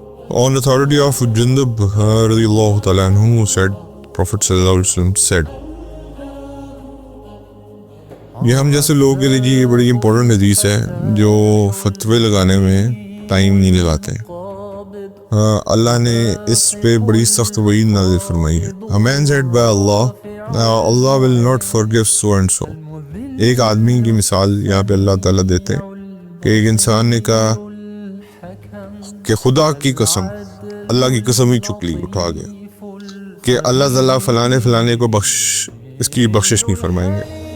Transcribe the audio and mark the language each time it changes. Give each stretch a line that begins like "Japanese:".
English: On authority of Jundub radiyallahu ta'ala anhu said, Prophet sallallahu alaihi wasallam said.
Urdu: یہ ہم جیسے لوگوں کے لیے جی یہ بڑی امپورٹنٹ حدیث ہے جو فتوے لگانے میں ٹائم نہیں لگاتے. اللہ نے اس پہ بڑی سخت وعید نازل فرمائی ہے.
English: A man said by Allah, Allah will not forgive so and so.
Urdu: ایک آدمی کی مثال یہاں پہ اللہ تعالیٰ دیتے ہیں کہ ایک انسان نے کہا کہ خدا کی قسم، اللہ کی قسم ہی چک لی، اٹھا گیا کہ اللہ تعالیٰ فلانے کو اس کی بخشش نہیں فرمائیں گے.